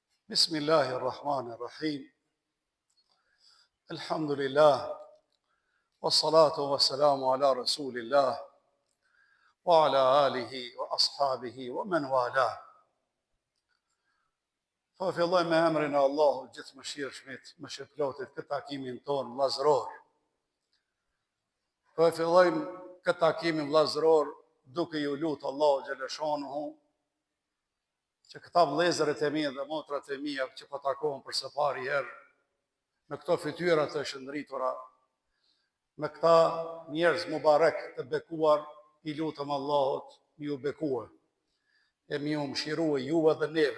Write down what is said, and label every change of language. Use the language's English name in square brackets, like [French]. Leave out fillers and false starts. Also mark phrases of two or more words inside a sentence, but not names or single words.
[Arabic] بسم الله الرحمن الرحيم. الحمد لله. والصلاة والسلام على رسول الله وعلى آله وأصحابه ومن والاه. [Albanian] Po filloj me emrin e Allahut gjithë mëshirshmit, mëshirëplotit, këtë takimin ton vllazëror. Po fillojmë këtë takimin vllazëror duke ju lutur Allahu xhaleshanuhu që këta vëllezërit e mi dhe motrat e mia që po takohen për së pari herë me këto fytyra të shëndritura, me këta njerëz mubarek të bekuar, i lutëm Allahut mi ju bekue, e mi ju mëshirue juve dhe neve.